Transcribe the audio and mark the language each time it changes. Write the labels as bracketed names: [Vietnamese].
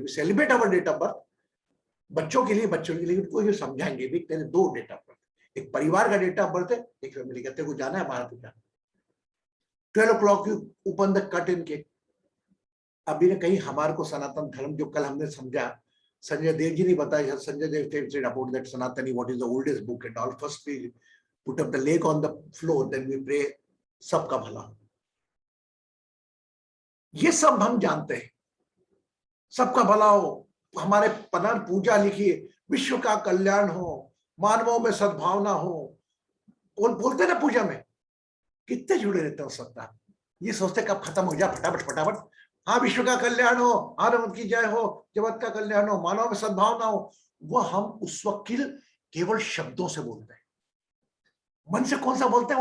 [English] we celebrate our date of birth, [Hindi] बच्चों के लिए लेकिन कोई समझाएंगे भी, तेरे 2 डेट ऑफ बर्थ, एक परिवार का डेट ऑफ बर्थ है, एक फैमिली का। तेरे को जाना है बाहर, तो जाना [English] 12 o'clock you open the curtain cake. [Hindi] अभी ने कहीं हमारे को सनातन धर्म, जो कल हमने समझा, संजय देव जी ने बताया, संजय देव [English] said about that Sanatani, what is the oldest book and all. First we put up the leg on the floor, then we pray [Hindi] सबका भला। ये सब हम जानते हैं, सबका भला हो, हमारे पदार्थ पूजा लिखिए, विश्व का कल्याण हो, मानवों में सद्भावना हो, बोलते ना पूजा में, कितने जुड़े रहते हैं सत्ता। ये सोचते कब खत्म हो जाए, फटाफट फटाफट। हाँ, विश्व का कल्याण हो, आनंद की जय हो, जगत का कल्याण हो, मानव में सद्भावना हो, वो हम उस वक्त केवल शब्दों से बोलते हैं। मन से कौन सा बोलते हैं?